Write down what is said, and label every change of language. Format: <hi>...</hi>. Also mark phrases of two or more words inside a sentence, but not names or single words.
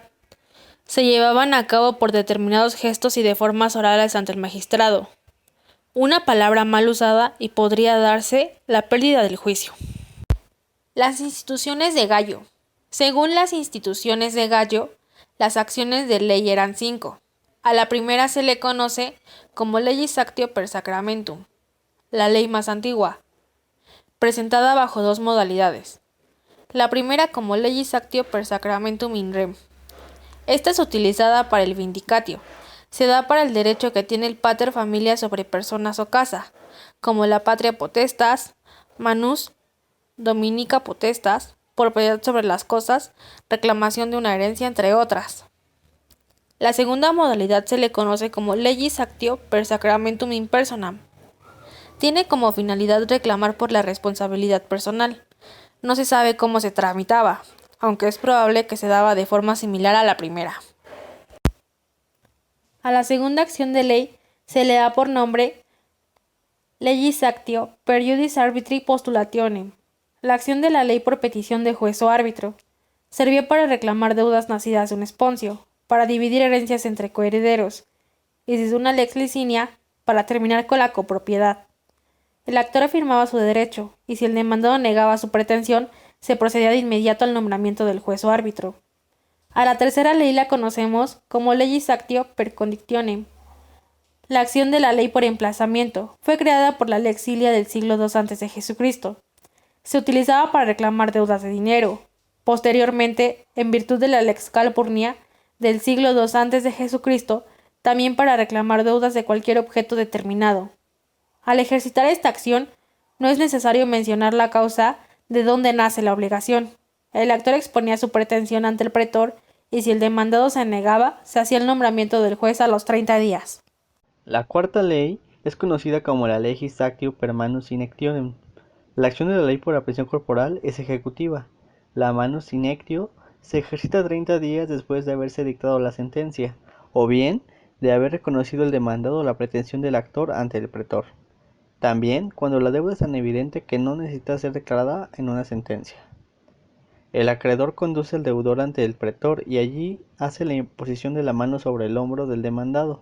<es>Se llevaban a cabo por determinados gestos y de formas orales ante el magistrado. Una palabra mal usada y podría darse la pérdida del juicio. Las instituciones de Gallo. Según las instituciones de Gallo, las acciones de ley eran 5. A la primera se le conoce como</es> <la>legis actio per sacramentum,</la> <es>la ley más antigua, presentada bajo 2 modalidades. La primera como</es> <la>legis actio per sacramentum in rem.</la> <es>Esta es utilizada para el vindicatio. Se da para el derecho que tiene el pater familia sobre personas o casa, como la</es> <la>patria potestas, manus dominica potestas,</la> <es>propiedad sobre las cosas, reclamación de una herencia, entre otras. La segunda modalidad se le conoce como</es> <la>legis actio per sacramentum in personam.</la> <es>Tiene como finalidad reclamar por la responsabilidad personal. No se sabe cómo se tramitaba, aunque es probable que se daba de forma similar a la primera. A la segunda acción de ley se le da por nombre</es> <la>legis actio per iudis arbitri postulationem,</la> <es>la acción de la ley por petición de juez o árbitro. Servía para reclamar deudas nacidas de un esponcio, para dividir herencias entre coherederos, y desde una lex licinia para terminar con la copropiedad. El actor afirmaba su derecho, y si el demandado negaba su pretensión, se procedía de inmediato al nombramiento del juez o árbitro. A la tercera ley la conocemos como</es> <la>legis actio per conditionem.</la> <es>La acción de la ley por emplazamiento fue creada por la lex Cilia del siglo II a.C. Se utilizaba para reclamar deudas de dinero. Posteriormente, en virtud de la lex Calpurnia del siglo II a.C., también para reclamar deudas de cualquier objeto determinado. Al ejercitar esta acción, no es necesario mencionar la causa de dónde nace la obligación. El actor exponía su pretensión ante el pretor y si el demandado se negaba, se hacía el nombramiento del juez a los 30 días. La cuarta ley es conocida como la</es> <la>legis actio per manus in actionem.</la> <es>La acción de la ley por aprehensión corporal es ejecutiva. La</es> <la>manus in actio</la> <es>se ejercita 30 días después de haberse dictado la sentencia, o bien de haber reconocido el demandado la pretensión del actor ante el pretor. También cuando la deuda es tan evidente que no necesita ser declarada en una sentencia. El acreedor conduce al deudor ante el pretor y allí hace la imposición de la mano sobre el hombro del demandado.</es>